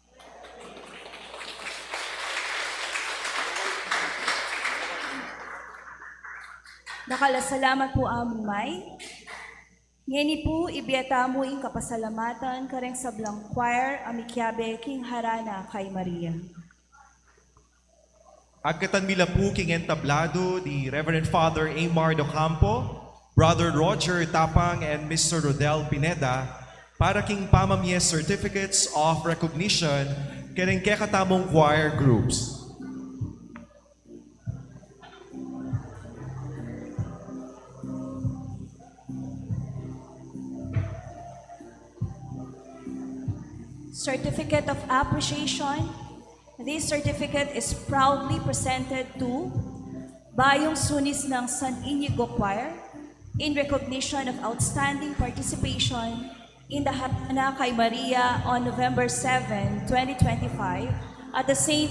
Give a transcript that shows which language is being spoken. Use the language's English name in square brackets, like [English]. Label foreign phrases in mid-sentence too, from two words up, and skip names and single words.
[Pampanga] Nakalasalamat po among may. Ngeni po, ibiyata mo ing kapasalamatan kareng sablang choir, amikyabe, King Harana kay Maria. Agkatan mila po king entablado di Reverend Father Amar Docampo, Brother Roger Tapang, and Mr. Rodel Pineda para king pamamiyes [English] certificates of recognition [Pampanga] kareng kekatamong choir groups. [English] Certificate of Appreciation. This certificate is proudly presented to Bayong Sunis ng San Inigo Choir in recognition of outstanding participation in the Harana kay Maria on November 7, 2025 at the St.